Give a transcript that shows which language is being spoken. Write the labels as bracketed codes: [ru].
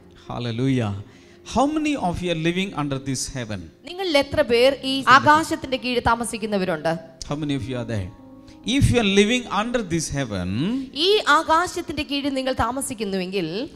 [en] Hallelujah. How many of you are living under this heaven? [ml] നിങ്ങൾ എത്ര പേർ ഈ ആകാശത്തിന്റെ കീഴിൽ താമസിക്കുന്നവരുണ്ട്? [en] How many of you are there? If you are living under this heaven, [ml] ഈ ആകാശത്തിന്റെ കീഴിൽ നിങ്ങൾ താമസിക്കുന്നുവെങ്കിൽ